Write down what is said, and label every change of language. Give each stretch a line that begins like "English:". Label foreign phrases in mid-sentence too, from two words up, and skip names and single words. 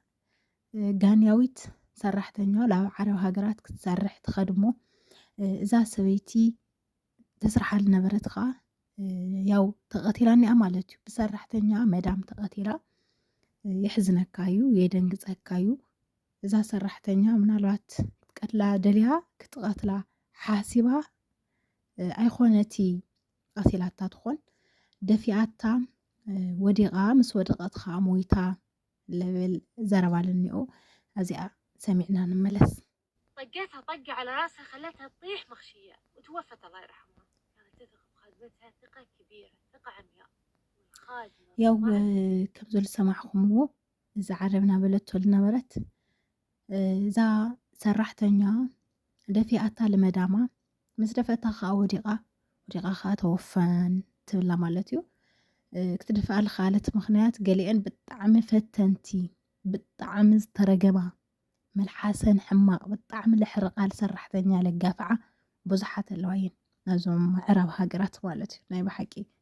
Tigrinya: ጋንያዊት ሰራሕተኛ ናብ ዓረብ ሃገራት ክትሰርሕ ትኸድሞ እዛ ሰበይቲ ተስርሓ ዝነበረት ከዓ ያው ተቐቲላ እኒኣ ማለት እዩ። ብሰራሕተኛ መዳም ተቐቲላ የሕዝነካ እዩ የደንግፀካ እዩ። እዛ ሰራሕተኛ ምናልባት ክትቀትላ ደሊያ ክትቀትላ ሓሲባ ኣይኮነቲ ቀቲላታ ትኾን ደፊኣታ ወዲቓ ምስ ወደቐት ከዓ ሞይታ ለብል ዘረባ ለኒኦ እዚኣ ሰሚዕና ንመለስ።
Arabic: طقتها طقة على راسها خلتها تطيح مغشية وتوفت الله يرحمها. كانت تثق بخادمتها ثقة كبيرة ثقة عمياء.
Tigrinya: ያው ከምዞ ዝሰማዕኹምዎ እዛ ዓረብና በለቶ ዝነበረት እዛ ሰራሕተኛ ደፊኣታ ልመዳማ ምስ ደፈእታ ከዓ ወዲቓ ከዓ ተወፈን ትብላ ማለት እዩ። ክትድፍኣ ዝኸኣለት ምክንያት ገሊአን ብጣዕሚ ፈተንቲ ብጣዕሚ ዝተረገማ መልሓሰን ሕማቕ ብጣዕሚ ልሕርቓል ሰራሕተኛ ለጋፍዓ ብዙሓት ኣለዋ እየን ናዞም ምዕራብ ሃገራት ማለት እዩ። ናይ ብሓቂ